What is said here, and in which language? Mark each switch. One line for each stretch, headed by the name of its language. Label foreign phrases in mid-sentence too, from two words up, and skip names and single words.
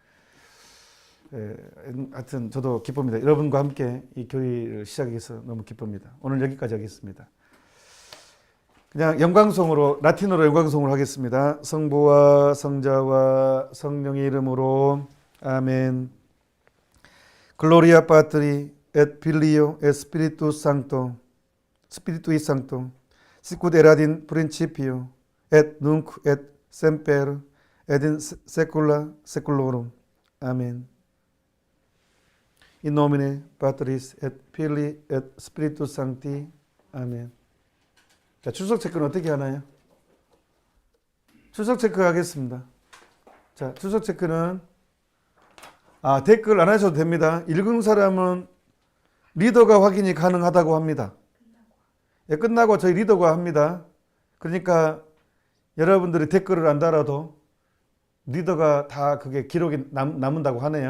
Korean: 하여튼 저도 기쁩니다. 여러분과 함께 이 교리를 시작해서 너무 기쁩니다. 오늘 여기까지 하겠습니다. 그냥 영광송으로 라틴어로 영광송을 하겠습니다. 성부와 성자와 성령의 이름으로 아멘.
Latin: Gloria Patri et Filio et Spiritus Sancto Spiritui Sancto sicut erat in principio et nunc et semper et in saecula saeculorum.
Korean: 아멘.
Latin: In nomine Patris et Filii et Spiritus Sancti.
Korean: 아멘. 자, 출석 체크는 어떻게 하나요? 출석 체크 하겠습니다. 자, 출석 체크는 댓글 안 하셔도 됩니다. 읽은 사람은 리더가 확인이 가능하다고 합니다. 끝나고 저희 리더가 합니다. 그러니까 여러분들이 댓글을 안 달아도 리더가 다 그게 기록이 남는다고 하네요.